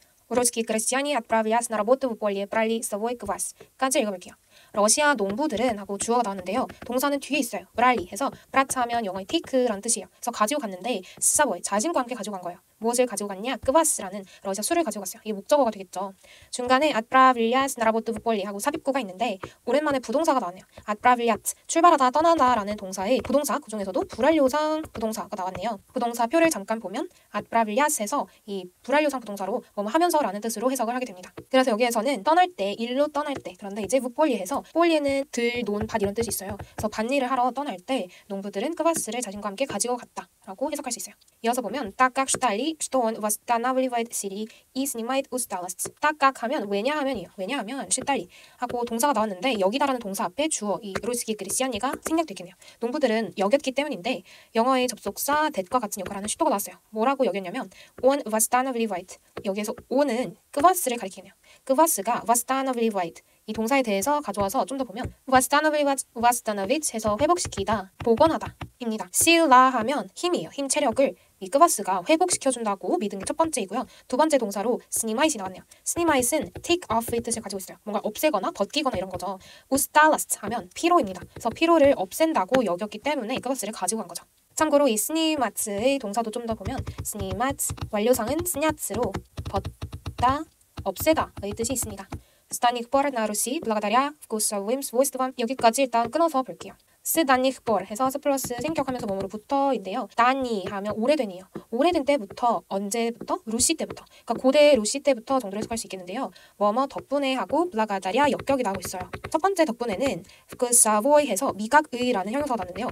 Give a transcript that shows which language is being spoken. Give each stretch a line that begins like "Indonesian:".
Russian: Русские крестьяне отправились на работу в поле, брали с собой квас.
Korean: 까지 읽어볼게요. 러시아 농부들은 하고 주어가 나왔는데요. 동사는 뒤에 있어요. 브랄리 해서 브라차 하면 영어의 테이크라는 뜻이에요. 그래서 가지고 갔는데 스사보이 자신과 함께 가지고 간 거예요. 무엇을 가지고 갔냐? 끄바스라는 러시아 술을 가지고 갔어요. 이게 목적어가 되겠죠. 중간에 atpravilias 나라보트 부폴리 하고 삽입구가 있는데 오랜만에 부동사가 나왔네요. atpravilias 출발하다 떠나다라는 동사의 부동사 그중에서도 불완료상 부동사가 나왔네요. 부동사 표를 잠깐 보면 atpravilias에서 이 불완료상 부동사로 뭐뭐 하면서라는 뜻으로 해석을 하게 됩니다. 그래서 여기에서는 떠날 때, 일로 떠날 때 그런데 이제 부폴리에서 폴리에는 들, 논, 밭 이런 뜻이 있어요. 그래서 밭일을 하러 떠날 때 농부들은 끄바스를 자신과 함께 가지고 갔다라고 해석할 수 있어요. 이어서 보면 딱각 슈달리
Russian: что он восстанавливает силы и снимает усталость.
Korean: 딱각 하면 왜냐하면이요. 왜냐하면 슈달리 하고 동사가 나왔는데 여기다라는 동사 앞에 주어 이 루스키 그리시아니가 생략됐겠네요. 농부들은 여겼기 때문인데 영어의 접속사 that과 같은 역할을 하는 슈도가 나왔어요. 뭐라고 여겼냐면 on восстанавливает 여기에서 on은 끄바스를 가리키네요. 끄바스가 восстанавливает 이 동사에 대해서 가져와서 좀 더 보면 восстановить 해서 회복시키다, 복원하다 입니다. sila 하면 힘이에요. 힘, 체력을 이 끄바스가 회복시켜준다고 믿은 게 첫 번째이고요. 두 번째 동사로 스니마잇이 나왔네요. 스니마잇은 take off의 뜻을 가지고 있어요. 뭔가 없애거나 벗기거나 이런 거죠. 우스탈라스트 하면 피로입니다. 그래서 피로를 없앤다고 여겼기 때문에 이 끄바스를 가지고 간 거죠. 참고로 이 스니마츠의 동사도 좀 더 보면 스니마츠 완료상은 스냐츠로 벗다, 없애다의 뜻이 있습니다.
Russian: Станих пор на Руси благодаря вкусовым свойствам
Korean: 여기까지 일단 끊어서 볼게요. 스다니흐 볼 해서 스 플러스 생격하면서 몸으로 붙어인데요. 다니 하면 오래된이에요. 오래된 때부터 언제부터? 루시 때부터. 그러니까 고대 루시 때부터 정도로 해석할 수 있겠는데요. 뭐뭐 덕분에 하고 블라가다랴 역격이 나오고 있어요. 첫 번째 덕분에는 그 사보이 해서 미각의라는 형용사가 나왔는데요.